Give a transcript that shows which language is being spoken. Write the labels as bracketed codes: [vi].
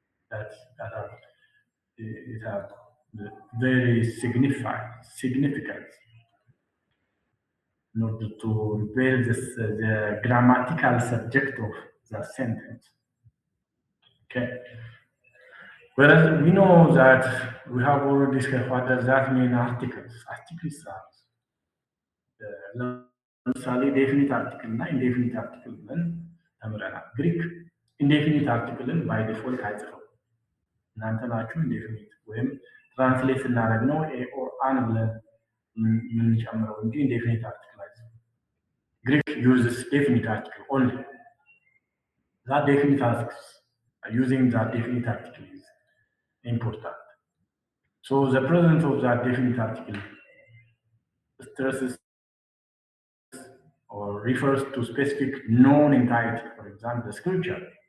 [en] That it has very significance in order to reveal the grammatical subject of the sentence. Okay. Whereas we know that we have already discussed what does that mean articles. Articles are [am] ለምሳሌ ዴፊኒት አርቲክል እና ኢንዴፊኒት አርቲክል ብለን ተምረናል። ግሪክ ኢንዴፊኒት አርቲክልን ባይ ዲፎልት አይጽፈው። እናንተ ናችሁ ኢንዴፊኒት ወይም ትራንስሌት ስናደርግ ነው ኤ ኦር አን ብለን የምንጨምረው እንጂ ኢንዴፊኒት አርቲክል አይጽፍም። ግሪክ [en] uses definite article only. That definite articles, using that definite article is important. So the presence of that definite article stresses or refers to specific known entity, for example, the scripture.